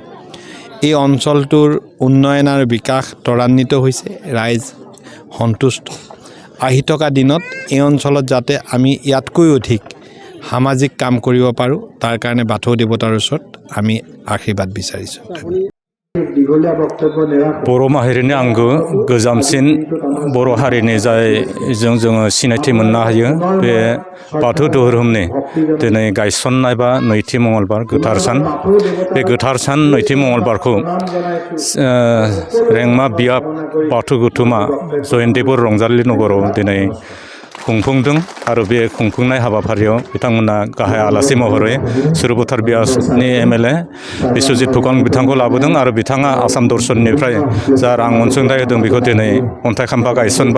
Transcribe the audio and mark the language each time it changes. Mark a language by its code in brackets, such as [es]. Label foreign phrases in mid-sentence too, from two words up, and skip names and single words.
[as] এই অঞ্চলটোৰ উন্নয়ন আৰু বিকাশ ত্বৰান্বিত হৈছে। ৰাইজ সন্তুষ্ট। আহি থকা দিনত এই অঞ্চলত যাতে আমি ইয়াতকৈ অধিক সামাজিক কাম কৰিব পাৰোঁ তাৰ কাৰণে বাথৌ দেৱতাৰ ওচৰত আমি আশীৰ্বাদ বিচাৰিছোঁ। [brx] बर' माहारिनि आंगो गोजामसिन बर' हारिनि जायजों जोङो सिनायथि मोननो हायो बे बाथौ धोरोमनि दिनै गायसननाय बा नैथि मंगलबार गोथार सान। बे गोथार सान नैथि मंगलबारखौ रेंमा बियाब बाथौ गौथुमा जयन्ती बर' रंजालि नगराव दिनै खुंफुंदों आरो बे खुंफुंनाय हाबाफारियाव बिथांमोना गाहाय आलासि महरै सुरभतार बियासनि एमएलए बिश्वजित फुकन बिथांखौ लाबोदों आरो बिथाङा आसाम दर्शननिफ्राय जा रां अनसुंथाइ होदों बेखौ दिनै अन्थाइ खाम्फा गायसनबाय।